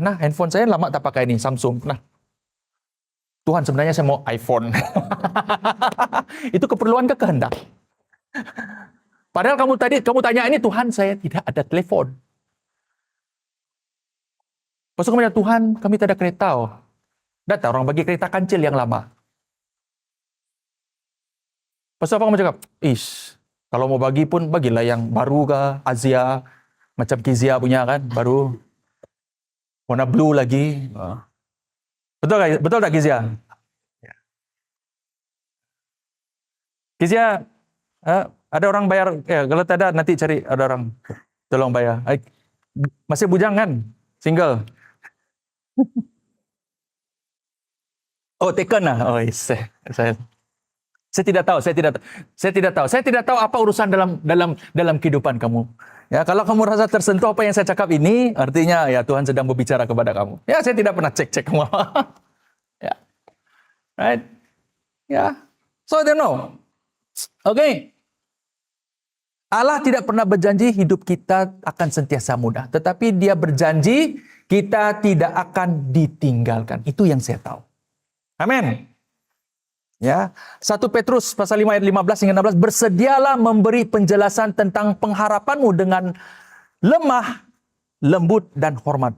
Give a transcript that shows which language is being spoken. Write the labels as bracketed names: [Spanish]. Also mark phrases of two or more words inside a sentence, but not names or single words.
[Malay] Nah, handphone saya lama tak pakai ini, Samsung. Nah, Tuhan, sebenarnya saya mau iPhone. Itu keperluan ke kehendak. Padahal kamu tanya ini, Tuhan, saya tidak ada telepon. Pasal kamu bilang, Tuhan, kami tidak ada kereta. Datang orang bagi kereta kancil yang lama. Pasal apa kamu cakap? Kalau mau bagi pun bagilah yang baru ke Asia, macam Kizia punya kan, baru. Warna blue lagi. Betul tak Kizia? Kizia, ada orang bayar, kalau tak ada nanti cari ada orang tolong bayar. Masih bujang kan? [English] Single. Oh, taken lah. [Malay] Oh, saya tidak tahu. Saya tidak tahu apa urusan dalam kehidupan kamu. Ya, kalau kamu rasa tersentuh apa yang saya cakap ini, artinya ya Tuhan sedang berbicara kepada kamu. Ya, saya tidak pernah cek kamu. Ya. [English] Right? Ya. So, I don't know. [Malay] Oke. Allah tidak pernah berjanji hidup kita akan sentiasa mudah. Tetapi dia berjanji kita tidak akan ditinggalkan. Itu yang saya tahu. Amin. Ya, 1 Petrus pasal 5 ayat 15 hingga 16, bersedialah memberi penjelasan tentang pengharapanmu dengan lemah, lembut dan hormat.